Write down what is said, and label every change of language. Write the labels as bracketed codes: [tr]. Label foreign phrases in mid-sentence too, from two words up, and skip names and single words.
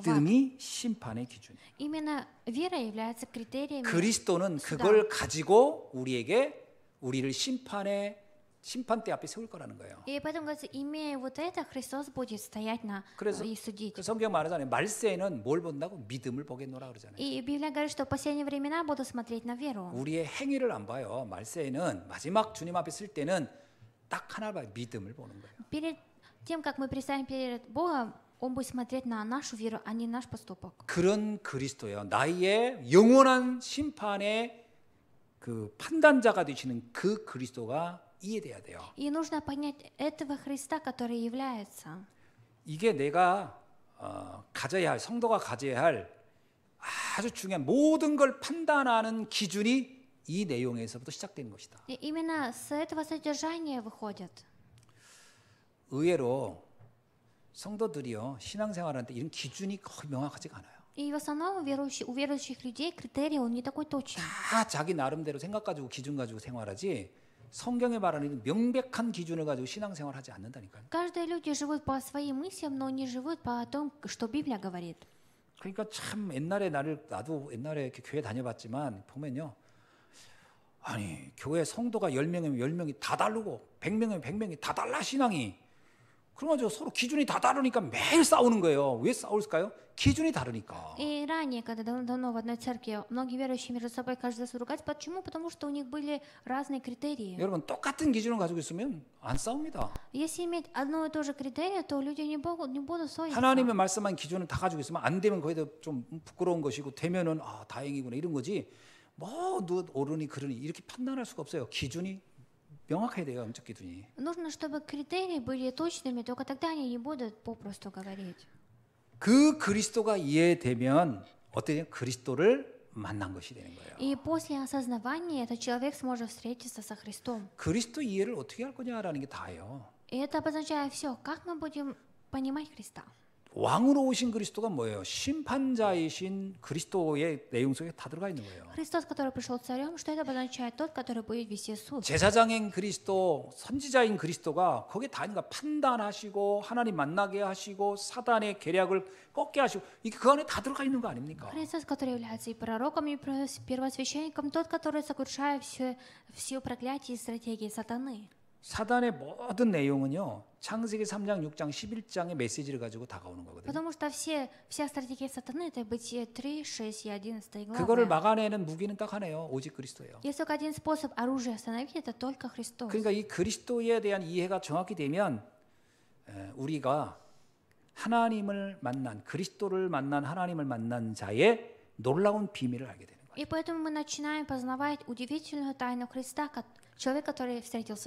[ko] 믿음이 심판의 기준이에요. [ru] Именно вера является критерием. [ko] 그리스도는 그걸 가지고 우리를 심판대 앞에 세울 거라는 거예요. [ru] И поэтому, говорится, имея вот это, Христос будет стоять [ko] 그래서 [ru] и судить. [ko] 그 성경 말하잖아요. 말세에는 뭘 본다고? 믿음을 보겠노라 그러잖아요. [ru] И Библия говорит, что в последние времена будут смотреть на веру. [ko] 우리의 행위를 안 봐요. 말세에는 마지막 주님 앞에 쓸 때는 딱 하나 봐요. 믿음을 보는 거예요. [ru] Перед тем, как мы предстанем перед Богом, Он будет смотреть на нашу веру, а не наш поступок. [ko] 그런 그리스도예요. 나의 영원한 심판의 그 판단자가 되시는 그 그리스도가 이해돼야 돼요. [ru] И нужно понять этого Христа, который является. [ko] 이게 내가 가져야 할 성도가 가져야 할 아주 중요한 모든 걸 판단하는 기준이 이 내용에서부터 시작되는 것이다. [ru] И именно с этого содержания выходит. [ko] 의외로 성도들이요 신앙생활할 때 이런 기준이 거의 명확하지가 않아요. [ru] И в основном у верующих людей критерий он не такой точен. [ko] 다 자기 나름대로 생각 가지고 기준 가지고 생활하지 성경에 말하는 명백한 기준을 가지고 신앙생활하지 않는다니까요. [ru] Каждые люди живут по своим мыслям, но не живут по тому, что Библия говорит. [ko] 그러니까 참 옛날에 나도 옛날에 이렇게 교회 다녀봤지만 보면요. 아니 교회 성도가 10명이면 10명이 다 다르고 100명이면 100명이 다 달라 신앙이. 그러면 서로 기준이 다 다르니까 매일 싸우는 거예요. 왜 싸울까요? 기준이 다르니까. [ru] И ранее, когда давно в одной церкви, многие верующие между собой каждый раз ругать. Почему? Потому что у них были разные критерии. [ko] 여러분 똑같은 기준을 가지고 있으면 안 싸웁니다. [ru] Если иметь одно и то же критерий, то люди не будут ссориться. [ko] 하나님의 말씀한 기준을 다 가지고 있으면 안 되면 거기다 좀 부끄러운 것이고 되면은 다행이구나 이런 거지. 뭐 옳으니 그러니 이렇게 판단할 수가 없어요. 기준이 명확해야 돼요. 영적 기준이. [ru] Нужно, чтобы критерии были точными, только тогда они не будут попросту говорить. [ko] 그 그리스도가 이해되면 어때요? 그리스도를 만난 것이 되는 거예요. [ru] И после осознавания этот человек сможет встретиться со Христом. [ko] 그리스도 이해를 어떻게 할 거냐라는 게 다예요. [ru] И это обозначает все. Как мы будем понимать Христа? [ko] 왕으로 오신 그리스도가 뭐예요? 심판자이신 그리스도의 내용 속에 다 들어가 있는 거예요. [ru] Христос, который пришел царем, что это обозначает? Тот, который будет вести суд. [ko] 제사장인 그리스도, 선지자인 그리스도가 거기에 다 있는 거야. 판단하시고 하나님 만나게 하시고 사단의 계략을 꺾게 하시고 이게 그 안에 다 들어가 있는 거 아닙니까? [ru] Христос, который является и пророком, и первосвященником, тот, который сокрушает все проклятия и стратегии сатаны. [ko] 사단의 모든 내용은요. 창세기 3장, 6장, 11장의 메시지를 가지고 다가오는 거거든요. [ru] Потому что вся стратегия сатаны — это Бытие 3, 6 и 11 [ko] 그거를 [ru] главы. [ko] 막아내는 무기는 딱 하나예요. 오직 그리스도예요. [ru] Есть только один способ оружия остановить — это только Христос. [ko] 그러니까 이 그리스도에 대한 이해가 정확히 되면 우리가 하나님을 만난 그리스도를 만난 하나님을 만난 자의 놀라운 비밀을 알게 되는 거예요. [ru] И поэтому мы начинаем познавать удивительную тайну Христа, человек, который встретился с